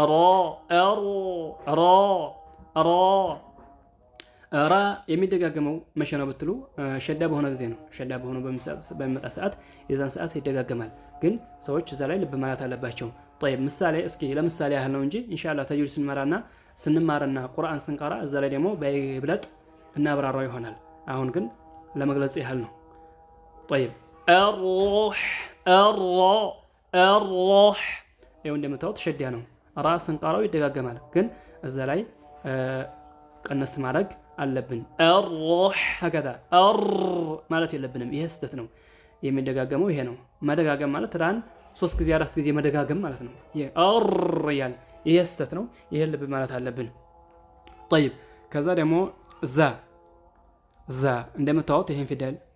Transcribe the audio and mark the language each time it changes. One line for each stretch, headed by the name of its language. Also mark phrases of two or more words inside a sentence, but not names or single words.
Amharic: ራ የሚደጋገመው መቼ ነው ብትሉ ሸዳ በሆነ ጊዜ ነው። ሸዳ በሆነ በሚመጣ ሰዓት የዛን ሰዓት ይደጋገማል። ግን ሰዎች እዛ ላይ ልብ ማለት አለባቸው። طيب ምሳሌ እስኪ ለምሳሌ ያህል ነው እንጂ ኢንሻአላህ ተጅዊድ ስንማርና ቁርአን ስንቀራ እዛ ላይ ደግሞ በይብለጥ እናብራራው ይሆናል። አሁን ግን ለመግለጽ ያህል ነው። طيب الروح ይኸው እንደምታዩት ሸዳ ነው። ራ ስንቀራው ይደጋገማል። ግን እዛ ላይ ቀነስ ማድረግ አለብን።
Arabic: الروح هكذا
Amharic: ማለት የለብንም። ይሄ ስህተት ነው። የሚደጋገመው ይሄ ነው። መደጋገም ማለት ራን 3 ጊዜ 4 ጊዜ መደጋገም ማለት ነው። ይሄ ይሄ ስህተት ነው። ይሄ ልብ ማለት አለብን። طيب ከዛ ደግሞ ዛ እንደምታዩት ይሄን ፊደል